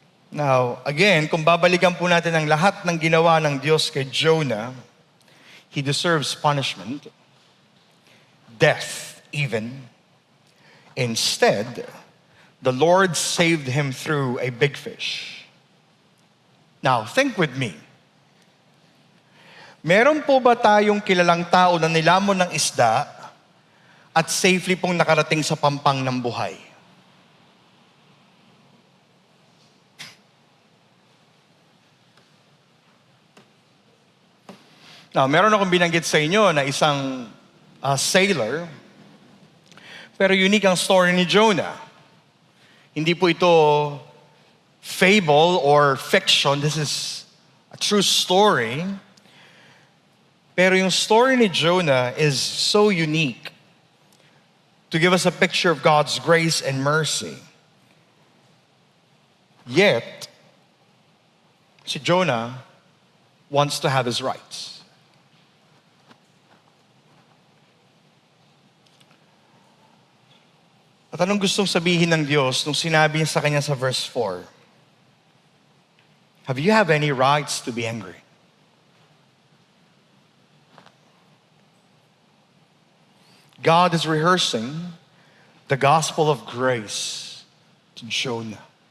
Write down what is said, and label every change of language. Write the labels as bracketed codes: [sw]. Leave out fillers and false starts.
[tl] Now, again, kung babalikan po natin ang lahat ng ginawa ng Diyos kay Jonah, [en] he deserves punishment, death even. Instead, the Lord saved him through a big fish. Now, think with me. [tl] Meron po ba tayong kilalang tao na nilamon ng isda at safely pong nakarating sa pampang ng buhay? Now, meron akong binanggit sa inyo na isang sailor, pero unique ang story ni Jonah. Hindi po ito fable or fiction. [en] This is a true story. [tl] Pero yung [en] story ni Jonah is so unique to give us a picture of God's grace and mercy. Yet, si Jonah wants to have his rights. [tl] At anong gustong sabihin ng Diyos nung sinabi niya sa kanya sa verse 4? [en] Have you have any rights to be angry? God is rehearsing the gospel of grace to Jonah.